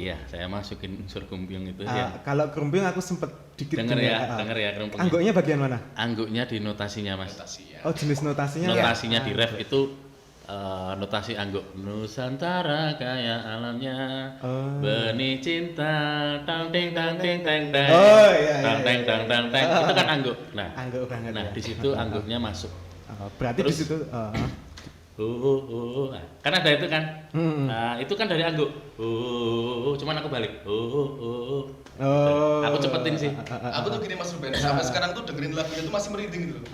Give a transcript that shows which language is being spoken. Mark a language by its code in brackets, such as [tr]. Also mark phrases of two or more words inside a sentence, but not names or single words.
[id] Iya, saya masukin unsur kerumpiung itu ya. Kalau kerumpiung aku sempet dikit Denger dengar, ya, denger ya kerumpiungnya. Angguknya bagian mana? Angguknya di notasinya Mas. Notasi ya. Oh, jenis notasinya. Notasinya di ref itu notasi angguk. Nusantara kaya alamnya, benih cinta, tang ting tang ting tang tang, Oh, iya, tang iya, teng iya. tang tang teng. Itu kan angguk. Nah, Angguk banget. nah ya. di situ angguknya masuk. Berarti di Terus- situ Nah, kan ada itu kan. Nah, itu kan dari angguk. Cuman aku balik. Aku cepetin sih. Aku tuh gini Mas Ruben, sampai sekarang tuh dengerin lagunya tuh masih merinding gitu.